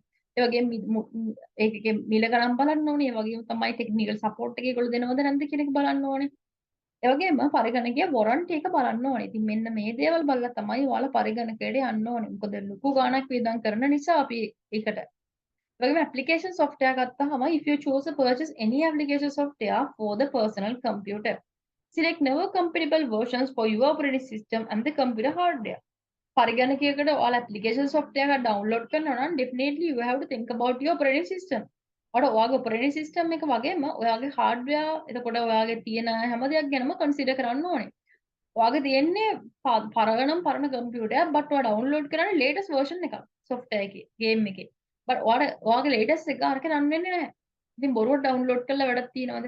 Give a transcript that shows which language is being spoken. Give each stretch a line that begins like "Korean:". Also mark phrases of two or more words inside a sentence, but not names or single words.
Sinhala: ඒ වගේම ඒකේ මිල ගණන් බලන්න ඕනේ. ඒ වගේම තමයි
English: technical support
Sinhala: එක ඒගොල්ලෝ දෙනවද නැද්ද කියන එක බලන්න ඕනේ. ඒ වගේම පරිගණකයේ වොරන්ටි එක බලන්න ඕනේ. ඉතින් මෙන්න මේ දේවල් බලලා තමයි ඔයාලා පරිගණකයට යන්න ඕනේ. මොකද ලොකු ගාණක් වියදම් කරන නිසා අපි ඒකට. ඒ වගේම
English: application software ගත්තාම if you choose to purchase any application software for the personal computer, select never compatible versions for your operating system and the computer hardware.
Sinhala: පරිගණකයකට ඔයාලා
English: application software එකක් download
Sinhala: කරනවා නම්
English: definitely you have to think about your operating system.
Sinhala: ඔයාගේ
English: operating system
Sinhala: එක වගේම ඔයාගේ hardware එතකොට ඔයාගේ තියෙන හැම දෙයක් ගැනම consider කරන්න ඕනේ. ඔයාගේ තියෙන්නේ පරණ computer එකක් but ඔයා download කරන්නේ
English: latest version
Sinhala: එකක් software එකේ game එකේ. but ඔයාගේ latest එක අරගෙන run වෙන්නේ නැහැ. ඉතින් බොරුවට download කරලා වැඩක් තියනවද?